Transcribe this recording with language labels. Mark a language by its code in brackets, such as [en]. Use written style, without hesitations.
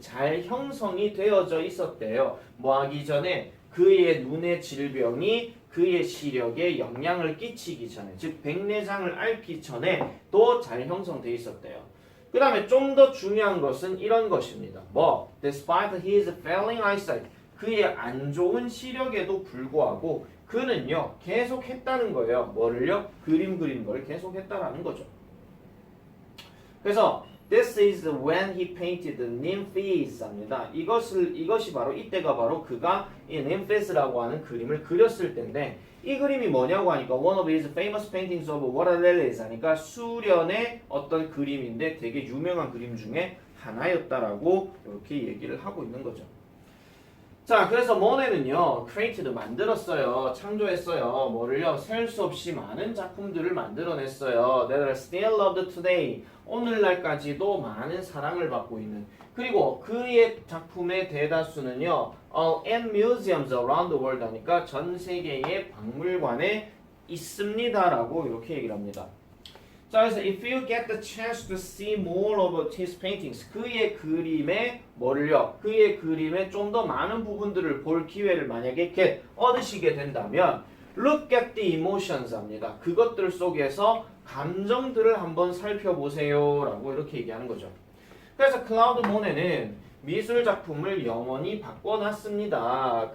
[ko] 잘 형성이 되어져 있었대요. 뭐 하기 전에 그의 눈의 질병이 그의 시력에 영향을 끼치기 전에, 즉 백내장을 앓기 전에 또 잘 형성되어 있었대요. 그 다음에 좀 더 중요한 것은 이런 것입니다. 뭐? [en] Despite his failing eyesight, [ko] 그의 안 좋은 시력에도 불구하고 그는요 계속 했다는 거예요. 뭐를요? 그림 그리는 걸 계속 했다라는 거죠. 그래서 [en] This is when he painted Nymphes입니다. [ko] 이것이 바로 이때가 바로 그가 이 Nymphes라고 하는 그림을 그렸을 때인데 이 그림이 뭐냐고 하니까 [en] one of his famous paintings of water lilies [ko] 하니까 수련의 어떤 그림인데 되게 유명한 그림 중에 하나였다라고 이렇게 얘기를 하고 있는 거죠. 자, 그래서 모네는요, [en] created [ko] 만들었어요, 창조했어요. 뭐를요? 셀 수 없이 많은 작품들을 만들어냈어요. [en] That are still loved today. [ko] 오늘날까지도 많은 사랑을 받고 있는. 그리고 그의 작품의 대다수는요, [en] in museums around the world [ko] 하니까 전 세계의 박물관에 있습니다라고 이렇게 얘기를 합니다. 자, 그래서 [en] if you get the chance to see more of his paintings, [ko] 그의 그림의 뭐를요? 그의 그림의 좀 더 많은 부분들을 볼 기회를 만약에 얻으시게 된다면 [en] look at the emotions [ko] 합니다. 그것들 속에서 감정들을 한번 살펴보세요 라고 이렇게 얘기하는 거죠. 그래서 클라우드 모네는 미술 작품을 영원히 바꿔놨습니다.